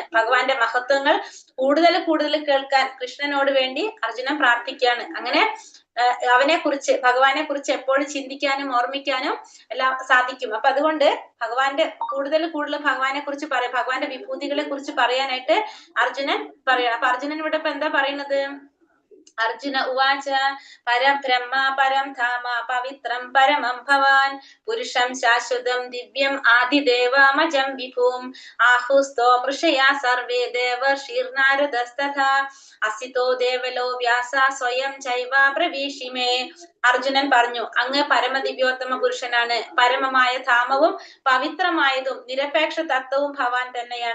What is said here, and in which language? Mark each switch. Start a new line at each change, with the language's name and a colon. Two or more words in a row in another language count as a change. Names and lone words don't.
Malayalam: ഭഗവാന്റെ മഹത്വങ്ങൾ കൂടുതൽ കേൾക്കാൻ കൃഷ്ണനോട് വേണ്ടി അർജുനൻ പ്രാർത്ഥിക്കുകയാണ്. അങ്ങനെ ഭഗവാനെ കുറിച്ച് എപ്പോഴും ചിന്തിക്കാനും ഓർമ്മിക്കാനും എല്ലാം സാധിക്കും. അപ്പൊ അതുകൊണ്ട് ഭഗവാന്റെ കൂടുതൽ ഭഗവാനെ കുറിച്ച് പറയാം, ഭഗവാന്റെ വിഭൂതികളെ കുറിച്ച് പറയാനായിട്ട് അർജുനൻ പറയണം. അപ്പൊ അർജുനൻ ഇവിടെ ഇപ്പൊ എന്താ പറയുന്നത്?
Sanskrit: അർജുന ഉവാച പരം ബ്രഹ്മ പരം ധാമ പവിത്രം പരമം ഭവാൻ പുരുഷം ശാശ്വതം ദിവ്യം ആദിദേവമജം വിഭൂം ആഹുസ്തോ മൃഷയാ സർവേ ദേവർഷിർനാരദസ്തഥാ അസിതോ ദേവലോ വ്യാസ സ്വയം ചൈവ പ്രവീഷിമേ.
Malayalam: അർജുനൻ പറഞ്ഞു, അങ്ങ് പരമദിവ്യോത്തമ പുരുഷനാണ്. പരമമായ ധാമവും പവിത്രമായതും നിരപേക്ഷ തത്വവും ഭവാൻ തന്നെയാണ്.